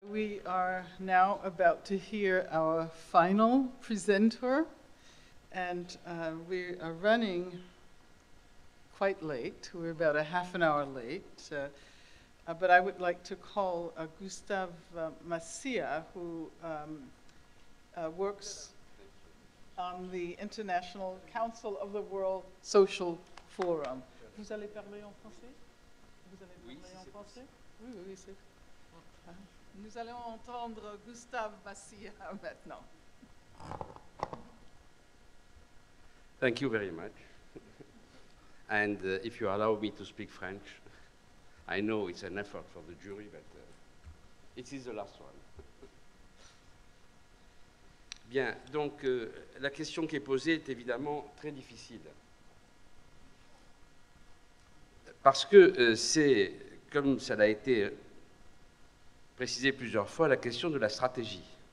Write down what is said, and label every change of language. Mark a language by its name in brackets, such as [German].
[English] We are now about to hear our final presenter, and we are running quite late. We're about a half an hour late, but I would like to call Gustave Macia, who works on the International Council of the World Social Forum. [French] Vous allez parler en français? Vous allez parler en français? Oui, oui, c'est... Nous allons entendre Gustave Macia maintenant. [English] Thank you very much. And if you allow me to speak French, I know it's an effort for the jury, but it is the last one. [French] Bien, donc la question qui est posée est évidemment très difficile. Parce que c'est, comme ça l'a été précisé plusieurs fois, la question de la stratégie.